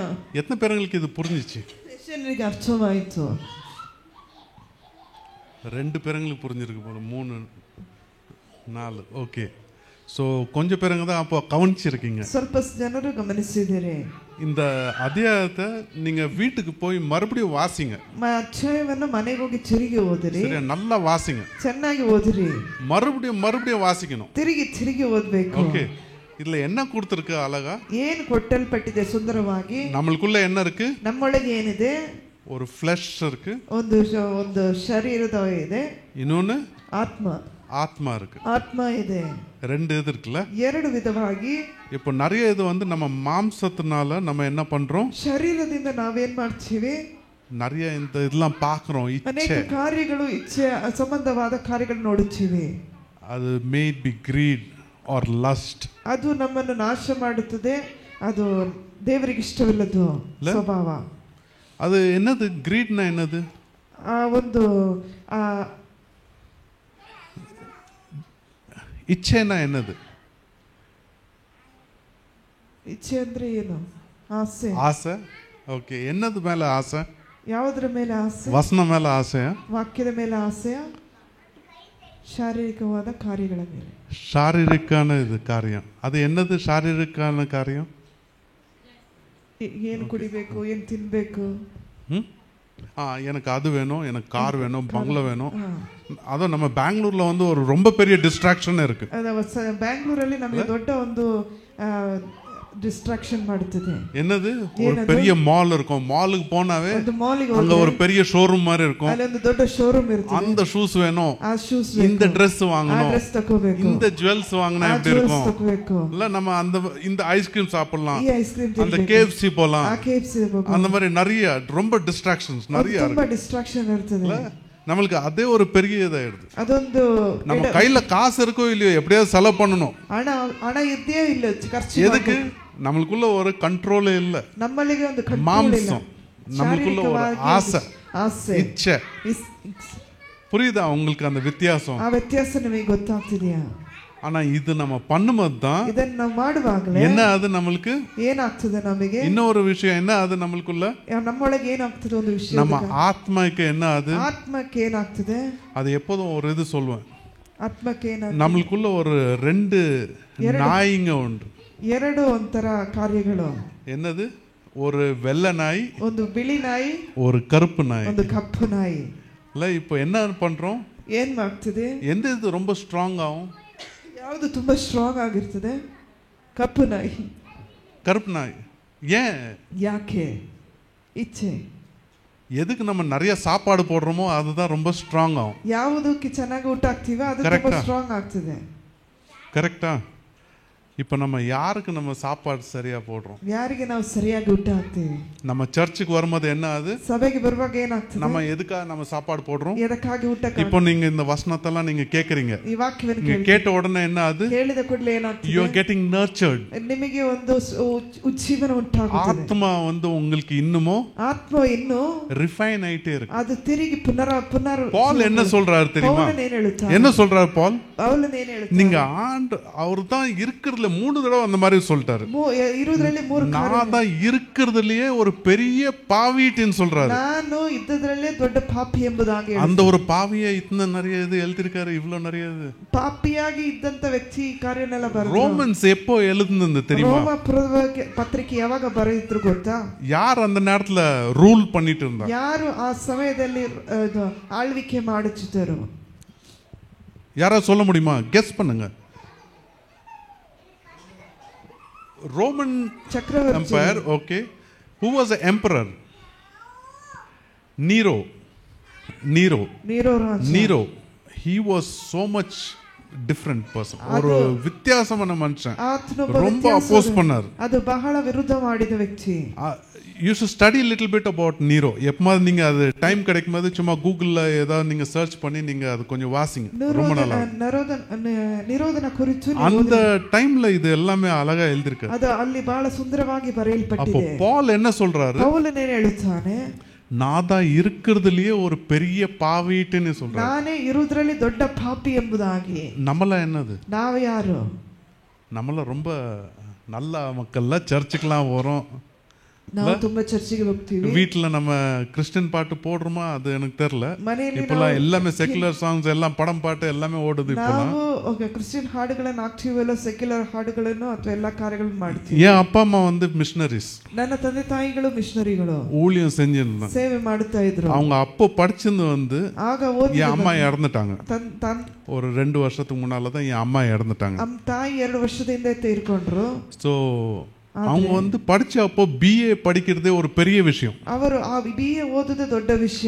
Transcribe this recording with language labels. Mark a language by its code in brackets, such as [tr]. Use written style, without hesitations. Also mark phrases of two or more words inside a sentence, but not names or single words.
[ta] எத்தனை பேருக்கு இது புரிஞ்சிச்சு? எனக்கு அர்த்தமாயிತು. 2 பேருக்கு புரிஞ்சிருக்கு போல, 3 4. ஓகே. சோ கொஞ்சம் பேருங்க தான் அப்போ கவனிச்சிருக்கீங்க. [kn] ಸ್ವಲ್ಪ ಜನರು ಗಮನಿಸಿದ್ದಾರೆ. [ta] இந்த அத்தியாயத்தை நீங்க வீட்டுக்கு போய் மறுபடியும் வாசிங்க. [kn] அத்தியாயವನ್ನು ಮನೆಗೆ ಹೋಗಿ ತಿರುಗಿ ಓದಿರಿ. ಸರಿ, [ta] நல்லா வாசிங்க. [kn] ಚೆನ್ನಾಗಿ ಓದಿರಿ. [ta] மறுபடியும் வாசிக்கணும். [kn] ತಿರುಗಿ ಓದಬೇಕು. [ta] ஓகே. இதுல என்ன கொடுத்திருக்கு அழகா? [kn] ಏನು ಕೊಟ್ಟಲ್ಪಟ್ಟಿದೆ ಸುಂದರವಾಗಿ? [ta] நமக்குள்ள என்ன இருக்கு? [kn] ನಮ್ಮೊಳಗೆ ಏನಿದೆ? [ta] ஒரு ஃப்ளஷ் இருக்கு. [kn] ಒಂದು ಶರೀರದ ಇದೆ. [ta] இன்னொன்னு ஆத்மா இருக்கு. [kn] ஆத்மா ಇದೆ. [ta] 2 இது இருக்குல்ல? [kn] 2 ವಿಧವಾಗಿ. [ta] இப்போ நிறைய இது வந்து நம்ம மாம்சத்தினால நம்ம என்ன பண்றோம்? [kn] ಶರೀರದಿಂದ ನಾವೇನ್ ಮಾಡ್ತೀವಿ? [ta] நிறைய இந்த இதெல்லாம் பார்க்கறோம். [kn] ಅನೇಕ ಕಾರ್ಯಗಳು ಇಚ್ಛೆ ಸಂಬಂಧವಾದ ಕಾರ್ಯಗಳನ್ನು ನೋಡುತ್ತೀವಿ. [en] அது may be greed or lust. [kn] ಅದು ನಮ್ಮನ್ನು ನಾಶ ಮಾಡುತ್ತದೆ. ಅದು ದೇವರಿಗೆ ಇಷ್ಟವಿಲ್ಲದ ಸ್ವಭಾವ. [ta] அது என்னது? greedனா என்னது? [kn] ಒಂದು [ta] ಇಚ್ಛೆನಾ என்னது? [kn] ಇಚ್ಛೆ ಅಂದ್ರೆ ಏನು? ಆಸೆ. ಓಕೆ. [ta] என்னது மேல ஆசை? [kn] ಯಾವುದರ ಮೇಲೆ ಆಸೆ? ವಚನ ಮೇಲೆ ಆಸೆಯಾ? ವಾಕ್ಯದ ಮೇಲೆ ಆಸೆಯಾ? ಶಾರೀರಿಕವಾದ ಕಾರ್ಯಗಳ ಮೇಲೆ. ಶಾರೀರಿಕನ ಇದು ಕಾರ್ಯ. ಅದು என்னது ಶಾರೀರಿಕನ ಕಾರ್ಯ? ಏನು ಕುಡಿಬೇಕು, ಏನು ತಿನ್ನಬೇಕು? [ta] எனக்கு அது வேணும், எனக்கு கார் வேணும், பங்களா வேணும். அதுவும் நம்ம பெங்களூர்ல வந்து ஒரு ரொம்ப பெரிய டிஸ்ட்ராக்ஷன் இருக்கு. [kn] பெங்களூರಲ್ಲಿ ನಮಗೆ ದೊಡ್ಡ ಒಂದು டிஸ்ட்ராக்ஷன் ಮಾಡುತ್ತದೆ. [ta] என்னது? ஒரு பெரிய மால் இருக்கும். மாலுக்கு போனாவே அங்க ஒரு பெரிய ஷோரூம் மாதிரி இருக்கும். [kn] ಅಲ್ಲಿ ಒಂದು ದೊಡ್ಡ ஷோரூம் ಇರುತ್ತೆ. [ta] அந்த ஷூஸ் வேணும், இந்த Dress வாங்கணும், இந்த ஜுவல்ஸ் வாங்கினா எப்படி இருக்கும் இல்ல? நம்ம அந்த இந்த ஐஸ்கிரீம் சாப்பிடலாம், அந்த KFC போலாம், அந்த மாதிரி நிறைய ரொம்ப டிஸ்ட்ராக்ஷன்ஸ் நிறைய இருக்கு. [kn] ரொம்ப டிஸ்ட்ராக்ஷன் ಇರ್ತದೆ. [ta] நம்மளுக்கு அதே ஒரு பெரிய இதாயிடுது. [kn] ಅದೊಂದು [ta] நம்ம கையில காசு இருக்கோ இல்லையோ எப்படியாவது செலவு பண்ணணும். [kn] ಹಣ ಇದ್ದೇ ಇಲ್ಲ, ಖರ್ಚು [ta] எதுக்கு? நம்மளுக்குள்ள ஒரு கண்ட்ரோலே இல்ல. [kn] ನಮ್ಮಲ್ಲಿಗೆ ಒಂದು ಕಂಟ್ರೋಲ್ ಇಲ್ಲ. [ta] மாம்சம், நம்மளுக்குள்ள ஒரு ஆசை, இச்சை. புரியுதா உங்களுக்கு அந்த வித்தியாசம்? [kn] ಆ ವ್ಯತ್ಯಾಸ ನಿಮಗೆ ಗೊತ್ತಾಗ್ತಿದೆಯಾ? [ta] ஆனா இது நம்ம பண்ணும்போது தான், [kn] ಇದನ್ನ ನಾವು ಮಾಡುವಾಗಲೇ [ta] என்ன அது நம்மளுக்கு [kn] ಏನಾಗ್ತದೆ? ನಮಗೆ [ta] இன்னொரு விஷயம் என்ன அது நம்மளுக்குள்ள, [kn] ನಮ್ಮೊಳಗೆ ಏನಾಗ್ತದೆ ಒಂದು ವಿಷಯ, [ta] நம்ம ஆத்மாக்கு என்ன அது, [kn] ಆತ್ಮಕ್ಕೆ ಏನಾಗ್ತದೆ? [ta] அது எப்போதும் ஒரு இது சொல்லுவேன், [kn] ಆತ್ಮಕ್ಕೆ ಏನಾಗ್ತದೆ? [ta] நம்மளுக்குள்ள ஒரு ரெண்டு நாய்ங்க உண்டு. [kn] ಎರಡು ಒಂಥರ ಕಾರ್ಯಗಳು. [ta] என்னது? ஒரு வெள்ளை நாய், [kn] ಒಂದು ಬಿಳಿ ನಾಯಿ, [ta] ஒரு கருப்பு நாய், [kn] ಒಂದು ಕಪ್ಪು ನಾಯಿ. [ta] இல்ல இப்போ என்ன பண்றோம்? [kn] ಏನ್ ಮಾಡ್ತದೆ? [ta] எந்த இது ரொம்ப ஸ்ட்ராங் ஆகும்? [kn] ಯಾವುದು ತುಂಬಾ ಸ್ಟ್ರಾಂಗ್ ಆಗಿರ್ತದೆ? ಕಪ್ಪು ನಾಯಿ. [ta] கருப்பு நாய். ஏன்? [kn] ಯಾಕೆ? ಇಚ್ಛೆ. [ta] எதுக்கு நம்ம நிறைய சாப்பாடு போடுறோமோ அதுதான் ரொம்ப ஸ்ட்ராங் ஆகும். [kn] ಯಾವುದಕ್ಕೆ ಚೆನ್ನಾಗಿ ಊಟ ಹಾಕ್ತೀವಿ ಅದು ತುಂಬಾ ಸ್ಟ್ರಾಂಗ್ ಆಗ್ತದೆ. [ta] கரெக்டா? இப்போ நம்ம யாருக்கு நம்ம சாப்பாடு சரியா போடுறோம்? [kn] ಯಾರಿಗೆ ನಾವು ಸರಿಯಾಗಿ ಊಟ ಹಾಕ್ತೀವಿ? [ta] நம்ம சர்ச்சுக்கு வரும்போது என்ன ஆகுது? [kn] ಸಭೆಗೆ ಬರುವಾಗ ಏನಾಗ್ತದೆ? [ta] நம்ம எதுக்காக நம்ம சாப்பாடு போடுறோம்? [kn] ಎದಕ್ಕಾಗಿ ಊಟ? [ta] இப்போ நீங்க இந்த வசனத்தெல்லாம் நீங்க கேக்குறீங்க, [kn] ಈ ವಾಕ್ಯವನ್ನು [ta] நீங்க கேட்ட உடனே என்ன ஆகுது? [kn] ಕೇಳಿದ ಕೂಡಲೇ ಏನಾಗ್ತದೆ? [en] you are getting nurtured. [kn] ನಿಮಗೆ ಒಂದು ಉಜ್ಜೀವನ ಉಂಟಾಗುತ್ತದೆ. [ta] ஆத்மா வந்து உங்களுக்கு இன்னுமோ [kn] ಆತ್ಮ ಇನ್ನು [ta] ரிஃபைன் ஆயிட்டே இருக்கு. [kn] ಅದು ತಿರುಗಿ ಪುನರ್ [ta] பால் என்ன சொல்றாரு தெரியுமா? [kn] ಪೌಲನು ಏನು ಹೇಳುತ್ತಾನೆ? [ta] என்ன சொல்றாரு பால்? [kn] ಪೌಲನು ಏನು ಹೇಳ್ತಾನೆ? [ta] நீங்க அவர் தான் இருக்கிறதுல 3 தடவை அந்த மாதிரி சொல்லிட்டாரு. [kn] ಇರುವುದರಲ್ಲಿ 3 [ta] நான் தான் இருக்கிறதுலயே ஒரு பெரிய பாவின்னு சொல்றாரு. [kn] ನಾನು ಇದ್ದದರಲ್ಲೇ ದೊಡ್ಡ ಪಾಪಿ ಎಂಬುದಾಗಿ. [ta] அந்த ஒரு பாவியை இத்தனை நிறைய இது எழுதிருக்காரு, இவ்வளவு நிறைய இது. [kn] ಪಾಪಿಯಾಗಿ ಇದ್ದಂತ ವ್ಯಕ್ತಿ ಕಾರ್ಯನೆಲ್ಲ ಬರೆದ. [ta] ரோமன்ஸ் எப்போ எழுதுனது தெரியுமா? [kn] ರೋಮ ಪತ್ರಿಕೆ ಯಾವಾಗ ಬರೆದಿದ್ರು ಗೊತ್ತಾ? [ta] யார் அந்த நேரத்துல ரூல் பண்ணிட்டு இருந்தா? [kn] ಯಾರು ಆ ಸಮಯದಲ್ಲಿ ಆಳ್ವಿಕೆ ಮಾಡುತ್ತಿದ್ದರು? [ta] யாரா சொல்ல முடியுமா? கெஸ் பண்ணுங்க. [en] Roman Empire, okay. Who was the emperor? Nero. He was so much different person. [ta] ஒரு வித்தியாசமான மனுஷன். ரொம்ப அப்போஸ் பண்ணார். [kn] அது ಬಹಳ ವಿರುದ್ಧ ಮಾಡಿದ ವ್ಯಕ್ತಿ. [en] You should study a little bit about Nero. [ta] எப்பமாவது நீங்க அது டைம் கிடைக்கும்போது சும்மா கூகுள்ல ஏதாவது நீங்க சர்ச் பண்ணி நீங்க அது கொஞ்சம் வாசிங்க. ரொம்ப நல்லா. நிரோதன குறித்து அந்த டைம்ல இது எல்லாமே அழகா எழுதிருக்கு. [kn] அது ಅಲ್ಲಿ ಬಹಳ ಸುಂದರವಾಗಿ ಬರೆಯಲ್ಪಟ್ಟಿದೆ. [ta] அப்போ பால் என்ன சொல்றாரு? பவுல் என்ன எழுதுறானே? நான் தான் இருக்கிறதுலயே ஒரு பெரிய பாவின்னு சொல்றாரு. [kn] நானே ಇರುವುದರಲ್ಲಿ ದೊಡ್ಡ ಪಾಪಿ ಎಂಬುದಾಗಿ. [ta] நம்மள என்னது? [kn] ನಾವು ಯಾರು? [ta] நம்மள ரொம்ப நல்ல மக்கள்ல சர்ச்சுக்குலாம் வரோம். [kn] ನಾವು ತುಂಬಾ ಚರ್ಚಿಗೆ ಹೋಗ್ತೀವಿ. [ta] வீட்ல நம்ம கிறிஸ்டியன் பாட்டு போடுறோமா அது எனக்கு தெரியல. இப்பலாம் எல்லாமே [en] secular songs [ta] எல்லாம் படம் பாட்டு எல்லாமே ஓடுது இப்பலாம். [kn] ನಾವು ಕ್ರಿಶ್ಚಿಯನ್ ಹಾಡುಗಳನ್ನು ಹಾಕ್ತೀವಲ್ಲ, ಸೆಕ್ಯುಲರ್ ಹಾಡುಗಳನ್ನು ಅಥವಾ ಎಲ್ಲಾ ಕಾರ್ಯಗಳನ್ನು ಮಾಡ್ತೀವಿ. [ta] என் அப்பா அம்மா வந்து மிஷனரிஸ். [kn] ನನ್ನ ತಂದೆ ತಾಯಿಗಳು ಮಿಷನರಿಗಳು. [ta] ஊழியம் செஞ்சிருந்தாங்க, [kn] ಸೇವೆ ಮಾಡುತ್ತಾ ಇದ್ರು. [ta] அவங்க அப்போ படிச்சது வந்து [kn] ಆಗ ಓದಿ [ta] என் அம்மா இறந்துட்டாங்க. ஒரு 2 வருஷத்துக்கு முன்னால தான் என் அம்மா இறந்துட்டாங்க. [kn] ತಾಯಿ 2 ವರ್ಷದ ಹಿಂದೆ ತೀರ್ಕೊಂಡ್ರು. [ta] சோ அவங்க வந்து படிச்ச அப்போ பிஏ படிக்கிறதே ஒரு பெரிய விஷயம். [kn] ಅವರು ಆ ಬಿಎ ಓದುವುದು ದೊಡ್ಡ ವಿಷಯ.